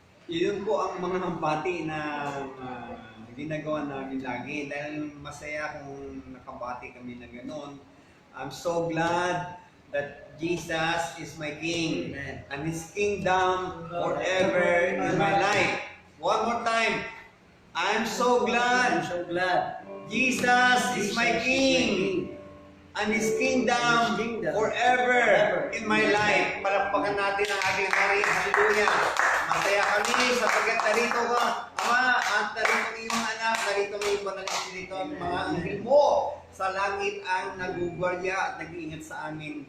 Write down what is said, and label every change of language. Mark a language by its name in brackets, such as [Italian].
[Filipino] Yun po ang mga bati na ginagawa namin lagi dahil masaya kung nakabati kami na gano'n. [English] I'm so glad that Jesus is my King Amen. and His kingdom forever in my life. One more time. I'm so I'm glad so glad. Jesus is my King and His kingdom forever in my life. [Filipino] Palakpakan natin ang ating hari. Hallelujah. Masaya kami sapagkat narito ka, Ama, at narito ang iyong anak, narito ang iyong mga narito ang mga anghel mo sa langit ang nagugwarya at nag-iingat sa amin.